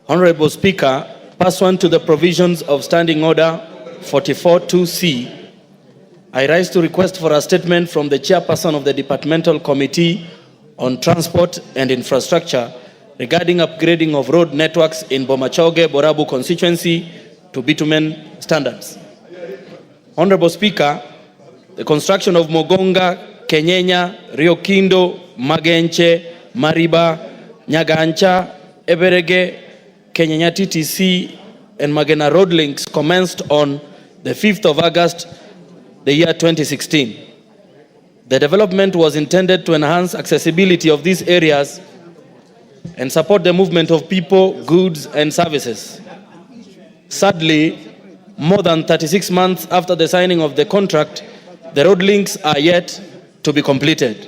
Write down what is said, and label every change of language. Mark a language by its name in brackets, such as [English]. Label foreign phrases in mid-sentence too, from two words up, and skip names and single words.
[English] Honorable Speaker, pursuant to the provisions of Standing Order 44-2C, I rise to request for a statement from the Chairperson of the Departmental Committee on Transport and Infrastructure regarding upgrading of road networks in Bomachoge, Borabu constituency to bitumen standards. Honorable Speaker, the construction of Mogonga, Kenyenya, Rio Kindo, Magenche, Mariba, Nyagancha, Eberege, Kenyenya TTC, and Magena road links commenced on the 5th of August, the year 2016. The development was intended to enhance accessibility of these areas and support the movement of people, goods, and services. Sadly, more than 36 months after the signing of the contract, the road links are yet to be completed.